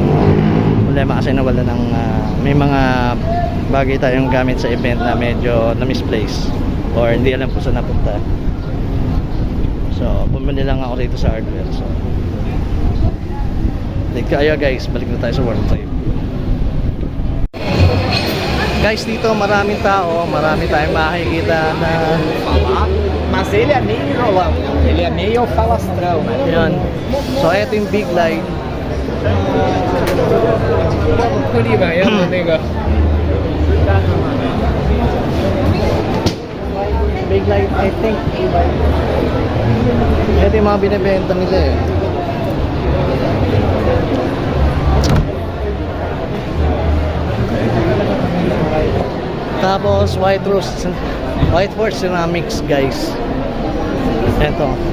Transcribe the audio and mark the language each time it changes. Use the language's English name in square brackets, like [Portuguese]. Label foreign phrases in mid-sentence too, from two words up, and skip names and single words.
[Filipino] Problema kasi nawala ng may mga bagay tayong gamit sa event na medyo na misplace or hindi alam kung saan napunta. So bumili lang ako rito sa hardware. So update ko kayo guys, balik na tayo sa World Trade. Guys, dito maraming tao, marami tayong makikita na [Portuguese] mas ele é meio enrolão, ele é meio falastrão, né? [Filipino] yan. So ito yung [English] big light. Big light, I think. [Filipino] Ito yung mga binibenta nila eh. Tapos white rose ceramics guys. Eto.